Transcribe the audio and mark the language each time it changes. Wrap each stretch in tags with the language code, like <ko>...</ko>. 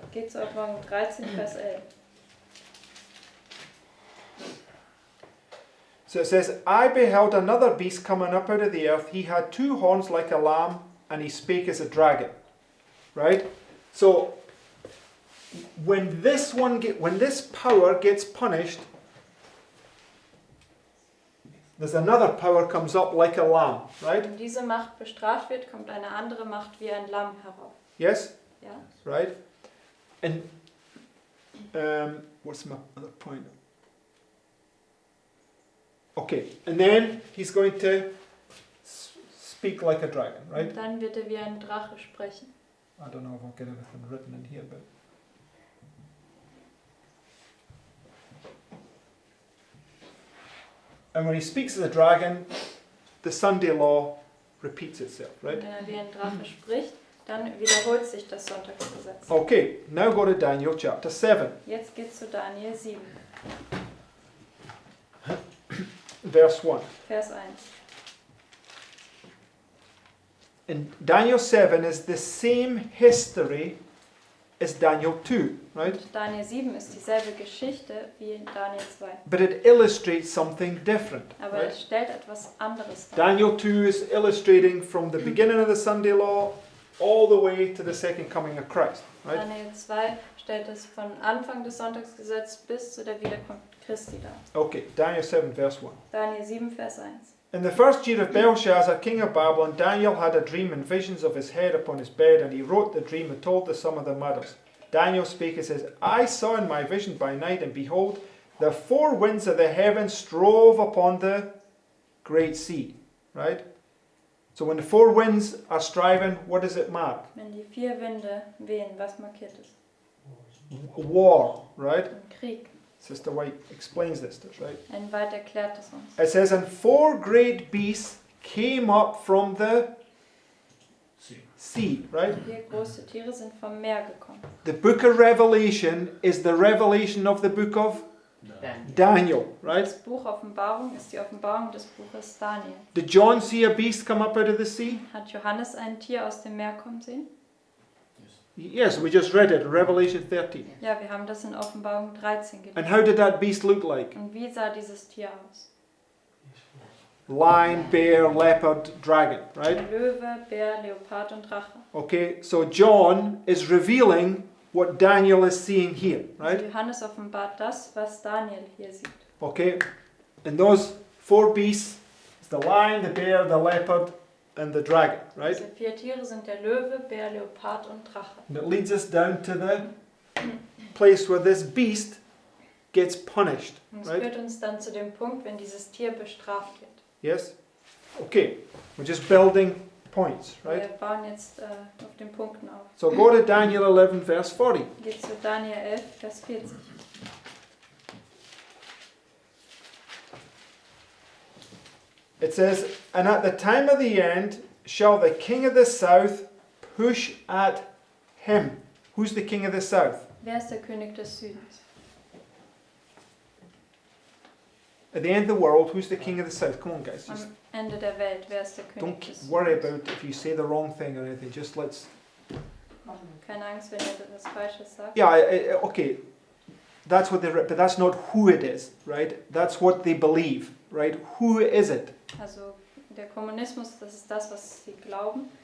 <de>Geht zu Offenbarung 13, Vers 11.</de> <en>So it says, I beheld another beast coming up out of the earth. He had 2 horns like a lamb, and he spake as a dragon. Right? So when this power gets punished, there's another power comes up like a lamb. Right?</en> <de>Wenn diese Macht bestraft wird, kommt eine andere Macht wie ein Lamm herauf.</de> <en>Yes?</en> <de>Ja?</de> <en>Right? And what's my other point? Okay, and then he's going to speak like a dragon, right?</en> <de>Und dann wird er wie ein Drache sprechen.</de> <en>I don't know if I'll get everything written in here, but and when he speaks as a dragon, the Sunday law repeats itself, right?</en> <de>Wenn er wie ein Drache spricht, dann wiederholt sich das Sonntagsgesetz.</de> <en>Okay, now go to Daniel chapter 7,</en> <de>Jetzt geht's zu Daniel 7,</de> <en>verse 1.</en> <de>Vers 1.</de> <en>And Daniel 7 is the same history as Daniel 2, right?</en> <de>Und Daniel 7 ist dieselbe Geschichte wie in Daniel 2.</de> <en>But it illustrates something different,</en> <de>Aber</de> <en>right?</en> <de>es stellt etwas anderes dar.</de> <en>Daniel 2 is illustrating from the beginning of the Sunday law all the way to the second coming of Christ, right?</en> <de>Daniel 2 stellt es von Anfang des Sonntagsgesetzes bis zu der Wiederkunft Christi dar.</de> <en>Okay, Daniel 7 verse 1.</en> <de>Daniel 7, Vers 1.</de> <en>In the first year of Belshazzar, king of Babylon, Daniel had a dream and visions of his head upon his bed, and he wrote the dream and told the sum of the matters. Daniel spake and says, I saw in my vision by night, and behold, the 4 winds of the heavens strove upon the great sea. Right? So when the 4 winds are striving, what does it mark?</en> <de>Wenn die 4 Winde wehen, was markiert es?</de> <en>War, right?</en> <de>Ein Krieg.</de> <en>Sister White explains this to us, right?</en> <de>Ein Weit erklärt es uns.</de> <en>It says, and 4 great beasts came up from the sea, right?</en> <de>4 große Tiere sind vom Meer gekommen.</de> <en>The book of Revelation is the revelation of the book of Daniel, right?</en> <de>Das Buch Offenbarung ist die Offenbarung des Buches Daniel.</de> <en>Did John see a beast come up out of the sea?</en> <de>Hat Johannes ein Tier aus dem Meer kommen sehen?</de> <en>Yes, we just read it in Revelation 13.</en> <de>Ja, wir haben das in Offenbarung 13</de> <en>And</en> <de>gelesen.</de> <en>how did that beast look like?</en> <de>Und wie sah dieses Tier aus?</de> <en>Lion, bear, leopard, dragon, right?</en> <de>Löwe, Bär, Leopard und Drache.</de> <en>Okay, so John is revealing what Daniel is seeing here, right?</en> <de>Johannes offenbart das, was Daniel hier sieht.</de> <en>Okay, and those 4 beasts is the lion, the bear, the leopard, and the dragon, right?</en> <de>Diese 4 Tiere sind der Löwe, Bär, Leopard und Drache.</de> <en>And it leads us down to the place where this beast gets punished,</en> <de>Und es</de> <en>right?</en> <de>führt uns dann zu dem Punkt, wenn dieses Tier bestraft wird.</de> <en>Yes? Okay, we're just building points, right?</en> <de>Wir bauen jetzt auf den Punkten auf.</de> <en>So go to Daniel 11, verse 40.</en> <de>Geht zu Daniel 11, Vers 40.</de> <en>It says, and at the time of the end shall the king of the south push at him. Who's the king of the south?</en> <de>Wer ist der König des Südens?</de> <en>At the end of the world, who's the king of the south? Come on, guys. Just</en> <de>Am Ende der Welt, wer ist der König</de> <en>don't</en> <de>des</de> <en>worry</en> <de>Südens?</de> <en>about if you say the wrong thing or anything. Just let's.</en> <de>Keine Angst, wenn ihr etwas Falsches sagt.</de> <en>Yeah, okay. That's what but that's not who it is, right? That's what they believe, right? Who is it?</en> <de>Also der Kommunismus, das ist das, was sie glauben.</de>